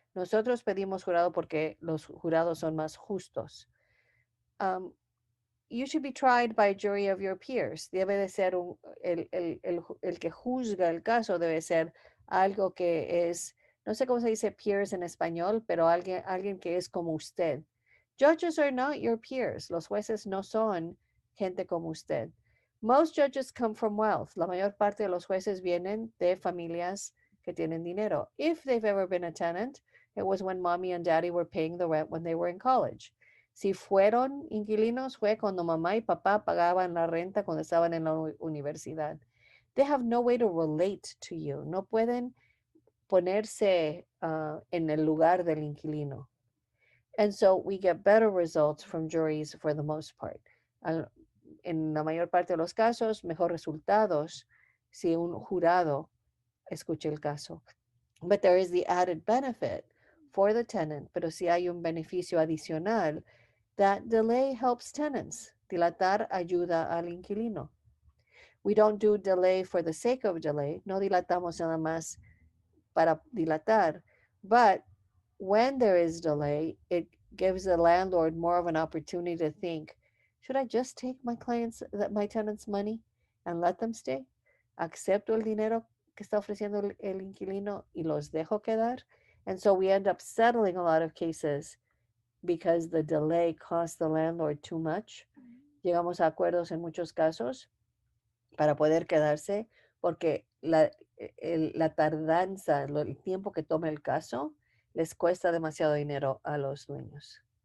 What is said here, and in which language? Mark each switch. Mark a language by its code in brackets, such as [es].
[es] Nosotros pedimos jurado porque los jurados son más justos. [en] Um, you should be tried by a jury of your peers. [es] Debe de ser el que juzga el caso, debe ser algo que es, no sé cómo se dice peers en español, pero alguien que es como usted. [en] Judges are not your peers. [es] Los jueces no son gente como usted. [en] Most judges come from wealth. [es] La mayor parte de los jueces vienen de familias que tienen dinero. [en] If they've ever been a tenant, it was when mommy and daddy were paying the rent when they were in college. [es] Si fueron inquilinos, fue cuando mamá y papá pagaban la renta cuando estaban en la universidad. [en] They have no way to relate to you. [es] No pueden ponerse en el lugar del inquilino. [en] And so we get better results from juries for the most part. [es] En la mayor parte de los casos, mejor resultados si un jurado escucha el caso. [en] But there is the added benefit for the tenant, [es] pero si hay un beneficio adicional, [en] that delay helps tenants. [es] Dilatar ayuda al inquilino. [en] We don't do delay for the sake of delay. [es] No dilatamos nada más para dilatar. [en] But when there is delay, it gives the landlord more of an opportunity to think, should I just take my tenants' money and let them stay? [es] ¿Acepto el dinero que está ofreciendo el inquilino y los dejo quedar? [en] And so we end up settling a lot of cases because the delay cost the landlord too much. [es] Llegamos a acuerdos en muchos casos para poder quedarse porque la tardanza, el tiempo que toma el caso, les cuesta demasiado dinero a los dueños.